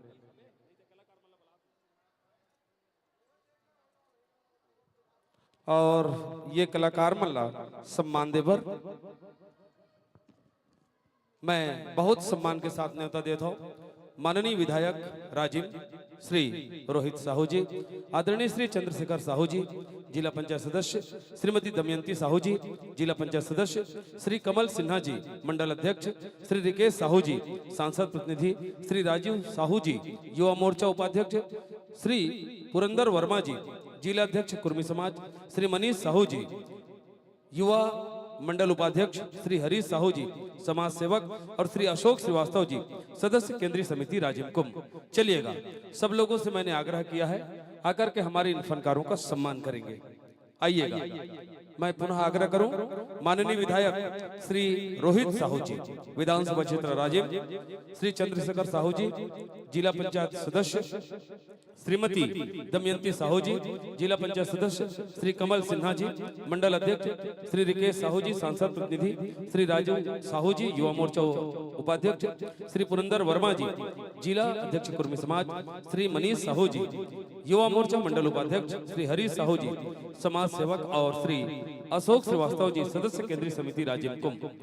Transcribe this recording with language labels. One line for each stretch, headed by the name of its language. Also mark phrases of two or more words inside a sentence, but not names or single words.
Hindi: और ये कलाकार मल्ला सम्मान देवर मैं बहुत सम्मान के साथ न्योता देता हूँ माननीय विधायक राजीव श्री रोहित साहू जी, आदरणीय श्री चंद्रशेखर साहू जी जिला पंचायत सदस्य, श्रीमती दमयंती साहू जी जिला पंचायत सदस्य, श्री कमल सिन्हा जी मंडल अध्यक्ष, श्री रिकेश साहू जी सांसद प्रतिनिधि, श्री राजीव साहू जी युवा मोर्चा उपाध्यक्ष, श्री पुरंदर वर्मा जी जिला अध्यक्ष कुर्मी समाज, श्री मनीष साहू जी युवा मंडल उपाध्यक्ष, श्री हरीश साहू जी समाज सेवक और श्री अशोक श्रीवास्तव जी सदस्य केंद्रीय समिति राजीव कुंभ। चलिएगा, सब लोगों से मैंने आग्रह किया है आकर के हमारे इन फनकारों का सम्मान करेंगे। आइएगा, मैं पुनः आग्रह करूं माननीय विधायक श्री रोहित साहू जी विधानसभा क्षेत्र राजीव, श्री चंद्रशेखर साहू जी जिला पंचायत सदस्य, श्रीमती दमयंती साहू जी जिला पंचायत सदस्य, श्री कमल सिन्हा जी मंडल अध्यक्ष, श्री रिकेश साहू जी सांसद प्रतिनिधि, श्री राजीव साहू जी युवा मोर्चा उपाध्यक्ष, श्री पुरंदर वर्मा जी जिला अध्यक्ष कुर्मी समाज, श्री मनीष साहू जी युवा मोर्चा मंडल उपाध्यक्ष, श्री हरीश साहू जी समाज सेवक और श्री अशोक श्रीवास्तव जी सदस्य केंद्रीय समिति राजीव कुंभ।